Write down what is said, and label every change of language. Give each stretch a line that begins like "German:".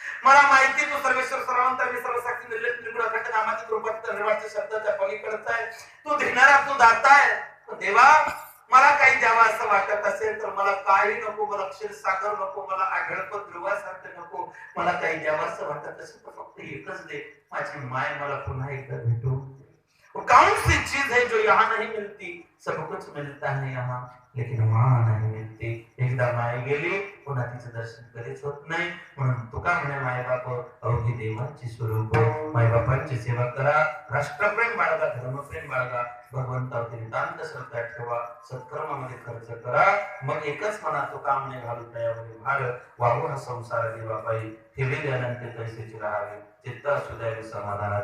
Marathi: मला माहिती तू सर्वेश्वर सर्वंत सर्वसाक्षी निर्लेप त्रिगुण अखंड नामाची कृपा निर्वाळच्या शब्दाच्या पलीकडचा आहे. तू देणारा तू दाता आहे देवा मला काही द्यावा असं वाटत असेल तर मला काही नको, मला क्षीरसागर नको, मला आढळपत ध्रुवासारखं नको, मला काही द्यावं असं वाटत असेल तर फक्त एकच दे, माझी माय मला पुन्हा एकदा भेटू.
Hindi: कौन सी चीज है जो यहाँ नहीं मिलती, सब कुछ मिलता है यहाँ लेकिन माँ नहीं मिलती.
Marathi: एकदा माय गेली पुन्हा तिचं दर्शन कधीच होत नाही. म्हणून तुका म्हणे मायबाप अवघी देवाची स्वरूप. मायबापांची सेवा करा, राष्ट्रप्रेम बाळगा, धर्मप्रेम बाळगा, भगवंतावरती नितांत श्रद्धा ठेवा, सत्कर्मामध्ये खर्च करा. मग एकच म्हणा तुका म्हणे घालू तयामध्ये भार, वाहू हा संसार देवापायी, ठेवी द्यानंतर पैसेची राहावे, चित्त असू द्यावे समाधान.